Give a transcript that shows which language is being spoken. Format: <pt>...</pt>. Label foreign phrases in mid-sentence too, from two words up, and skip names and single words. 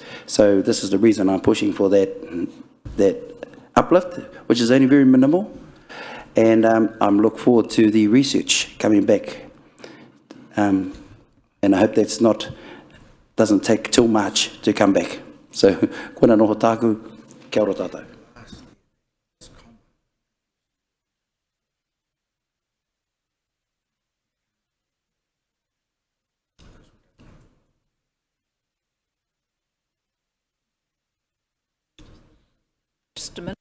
<en>So this is the reason I'm pushing for that uplift, which is only very minimal. And I'm look forward to the research coming back. And I hope that's doesn't take too much to come back. So,</en> <mi>kona noho tāku, kia ora tātou.</mi> <en>Just a minute.</en>